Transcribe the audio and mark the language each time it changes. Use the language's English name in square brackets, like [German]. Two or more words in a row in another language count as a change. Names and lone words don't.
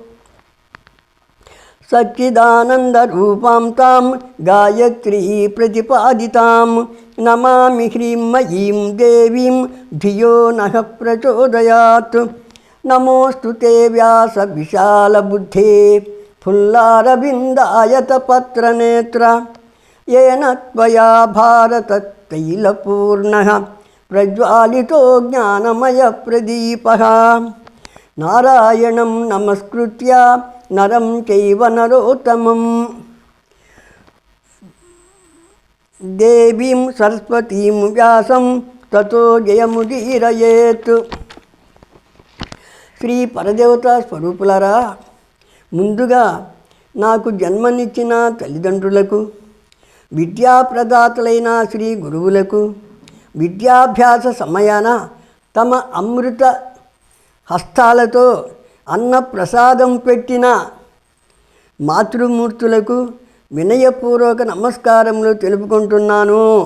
[Sanskrit] సచ్చిదానందరూపాం తాం గాయత్రీ ప్రతిపాదితాం నమామి హ్రీమయీం దేవీం ధియో నః ప్రచోదయాత్. నమోऽस्तु ते వ్యాస విశాలబుద్ధే ఫుల్లారవిందాయతపత్రనేత్ర येन त्वया भारततैलपूर्णः प्रज्वालितो ज्ञानमयप्रदीपः. नारायणं नमस्कृत्य नरं चैव नरोत्तमं देवीं सरस्वतीं व्यासं ततो जयमुदीरयेत्. [Telugu] శ్రీ పరదేవతా స్వరూపులారా, ముందుగా నాకు జన్మనిచ్చిన తల్లిదండ్రులకు, విద్యాప్రదాతలైన శ్రీ గురువులకు, విద్యాభ్యాస సమయాన తమ అమృత హస్తాలతో అన్న ప్రసాదం పెట్టిన మాతృమూర్తులకు వినయపూర్వక నమస్కారములు తెలుపుకుంటున్నాను.